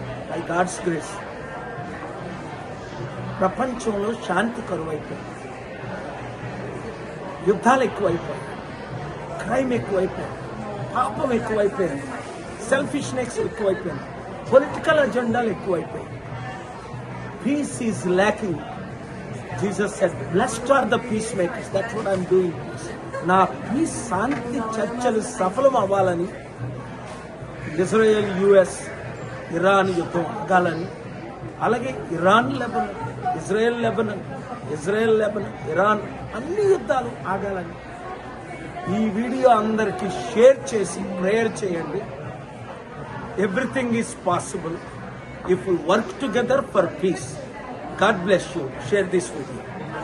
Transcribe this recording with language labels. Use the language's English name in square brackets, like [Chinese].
[English] by God's grace [Telugu] ప్రపంచంలో శాంతి కరువైపోయింది, యుద్ధాలు ఎక్కువైపోయాయి, క్రైమ్ ఎక్కువైపోయింది, పాపం ఎక్కువైపోయింది, సెల్ఫిష్నెస్ ఎక్కువైపోయింది, పొలిటికల్ అజెండాలు ఎక్కువైపోయాయి. [English] Peace is lacking. Jesus said, blessed are the peacemakers. That's what I'm doing. [Telugu] నా పీస్ శాంతి చర్చలు సఫలం అవ్వాలని, ఇజ్రాయెల్ యుఎస్ ఇరాన్ యుద్ధం ఆగాలని, అలాగే Iran Lebanon, Israel Lebanon, Israel Lebanon, Iran అన్ని యుద్ధాలు ఆగాలని ఈ వీడియో అందరికీ షేర్ చేసి ప్రేయర్ చేయండి. [English] Everything is possible if we work together for peace. God bless you. Share this video.